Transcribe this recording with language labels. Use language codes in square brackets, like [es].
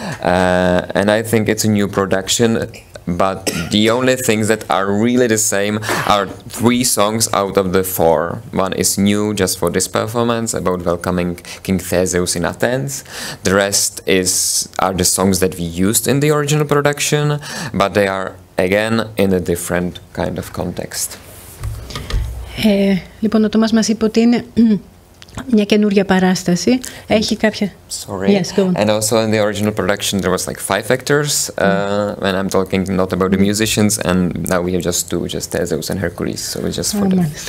[en] And I think it's a new production, but the only things that are really the same are 3 songs out of the 4. One is new just for this performance, about welcoming King Theseus in Athens. The rest are the songs that we used in the original production, but they are again in a different kind of context. [el] Λοιπόν, ο Τόμας μας είπε ότι είναι μια καινούρια παράσταση. Έχει κάποια... [en] Sorry. Yes, go on. And also in the original production there was like 5 actors, and I'm talking not about the musicians, and now we have just 2, just Theseus and Hercules, so it's just for them.